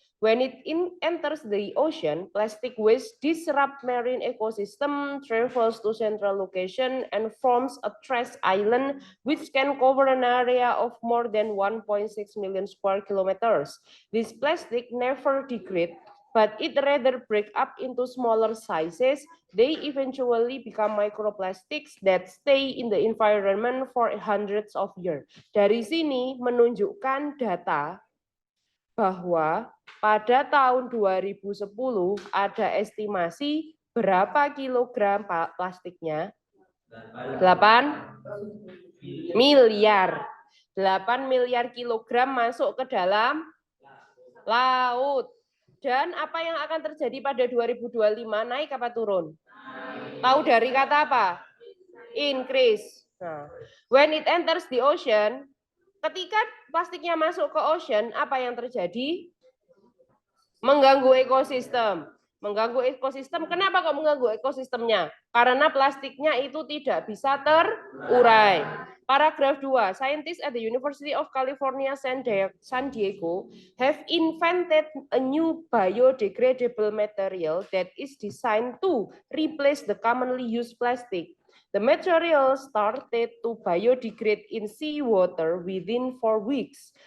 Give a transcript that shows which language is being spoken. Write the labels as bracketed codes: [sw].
[en] When it enters the ocean, plastic waste disrupts marine ecosystem, travels to central location, and forms a trash island, which can cover an area of more than 1.6 million square kilometers. This plastic never degrades, but it rather break up into smaller sizes. They eventually become microplastics that stay in the environment for hundreds of years. [id] Dari sini menunjukkan data bahwa pada tahun 2010 ada estimasi berapa kilogram plastiknya? 8 miliar. 8 miliar kilogram masuk ke dalam laut. Dan apa yang akan terjadi pada 2025? Naik apa turun? Tahu dari kata apa? Increase. Nah, [en] when it enters the ocean, [id] ketika plastiknya masuk ke ocean, apa yang terjadi? Mengganggu ekosistem. Mengganggu ekosistem. Kenapa kok mengganggu ekosistemnya? Karena plastiknya itu tidak bisa terurai. Paragraf 2. [en] Scientists at the University of California, San Diego have invented a new biodegradable material that is designed to replace the commonly used plastic. The material started to biodegrade in seawater within 4 weeks.